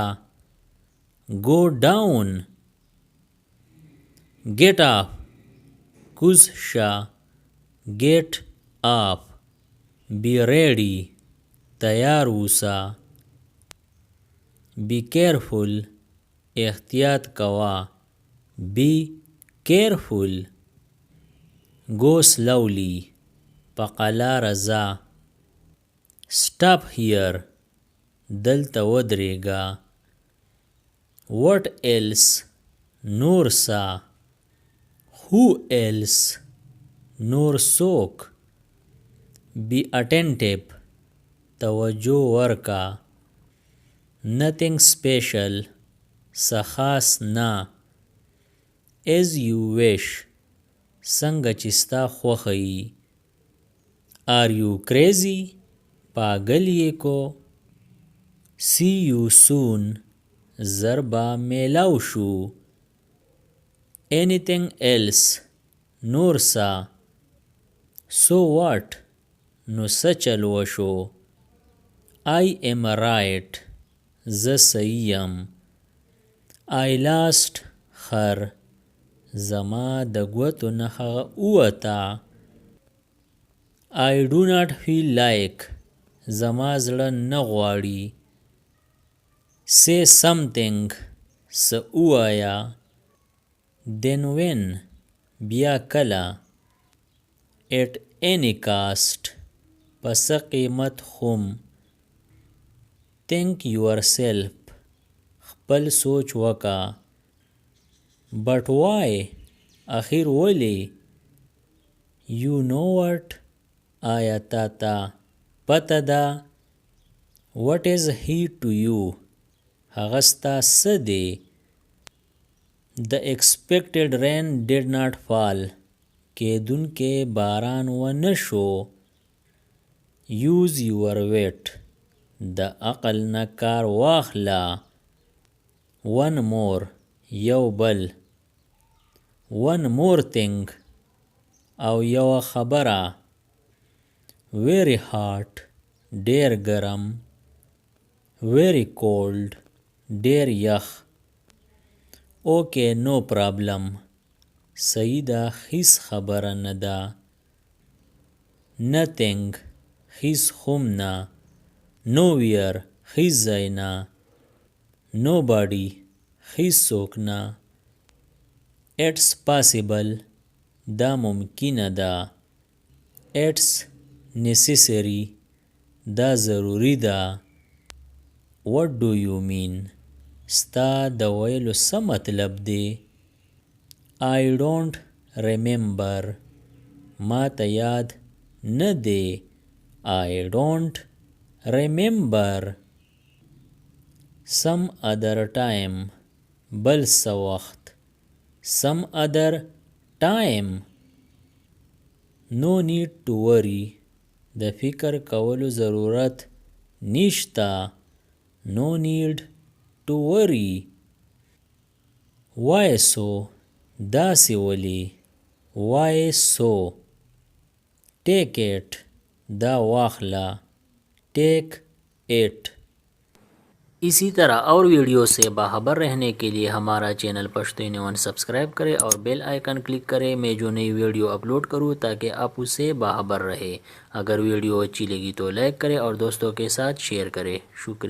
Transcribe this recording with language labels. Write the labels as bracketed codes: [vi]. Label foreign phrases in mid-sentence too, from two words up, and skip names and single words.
[en] Go down. Get up. کوزشا. Get up. Be ready. [ps] تیار اوسا. [en] Be careful. [ps] احتیاط کوا. [en] Be careful. Go slowly. [ps] پقلا رزا. [en] Stop here. [ps] دلته ودرېږه. [en] What else? [ps] نور سا. [en] Who else? [ps] نور څوک. [en] Be attentive. [ps] توجه ورکا. [en] Nothing special. [ps] څه خاص نه. [en] As you wish. [ps] څنګه چې ستا خوښه وي. [en] Are you crazy? [ps] پاگل یې کو. [en] See you soon. [ps] زر به میلاو شو. [en] Anything else? [ps] نور څه. [en] So what? [ps] نو څه چل وشو. [en] I am right. [ps] زه صحیح یم. [en] I lost her. [ps] زما د ګوتو نه هغه ووته. [en] I do not feel like. [ps] زما زړه نه غواړي. [en] Say something. [ps] څه ووایه. [en] Then when. [ps] بیا کله. [en] At any cost. [ps] په څه قیمت خوم. [en] Think yourself. [ps] خپل سوچ وکا. [en] But why? [ps] اخیر ولی. [en] You know what? [ps] آیا تا پته ده. [en] What is he to you? [ps] هغه ستا څه دی. [en] The expected rain did not fall. [ps] کېدونکې باران ونه شو. [en] Use your wit. [ps] د عقل نه کار واخله. [en] One more. [ps] یو بل. [en] One more thing. [ps] او یو خبره. [en] Very hot. [ps] ډیر ګرم. [en] Very cold. [ps] ډیر یخ. [en] Okay, no problem. [ps] صحیح ده. هیڅ خبره نه ده. Nothing. هیڅ هم نه. Nowhere. هیڅ ځای نه. Nobody. هیڅ څوک نه. [en] It's possible. [ps] دا ممکنه ده. [en] It's necessary. [ps] دا ضروری ده. [en] What do you mean? [ps] ستا د ویلو څه مطلب دی. [en] I don't remember. [ps] ما ته یاد نه دی. [en] I don't remember. Some other time. [ps] بل څه وخت. [en] Some other time. No need to worry. [ps] د فکر کولو ضرورت نشته. [en] No need to worry. Why so? [ps] داسې ولی. [en] Why so? Take it. [ps] دا واخلا. [en] Take it. [hi] इसी तरह और वीडियो से बाखबर रहने के लिए हमारा चैनल पश्तो इन सब्सक्राइब करें और बेल आइकन क्लिक करें। मैं जो नई वीडियो अपलोड करूं ताकि आप उससे बाखबर रहे। अगर वीडियो अच्छी लगी तो लाइक करें और दोस्तों के साथ शेयर करें।